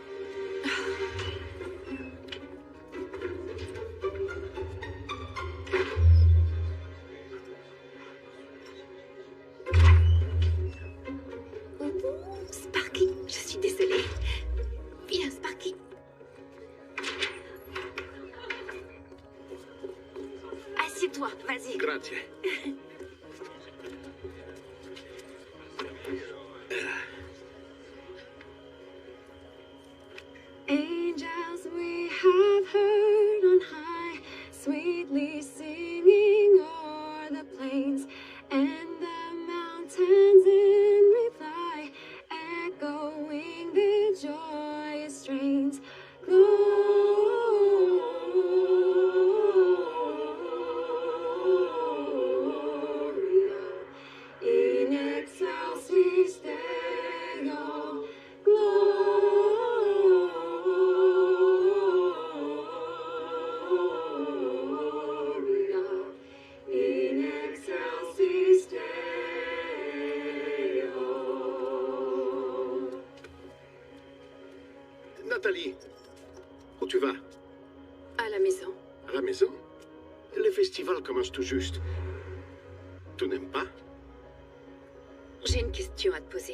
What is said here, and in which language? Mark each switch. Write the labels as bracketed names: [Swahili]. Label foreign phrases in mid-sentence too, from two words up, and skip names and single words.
[French] Sparky, je suis désolée. Viens, Sparky. Assieds-toi, vas-y. Grazie. [English] Angels we have heard on high, sweetly singing o'er the plains and the mountains in reply, echoing their joyous strains. [Latin] Gloria in excelsis Deo. Gloria in excelsis Deo. [French] Nathalie, où tu vas? À la maison. À la maison? Le festival commence tout juste. Tu n'aimes pas? J'ai une question à te poser.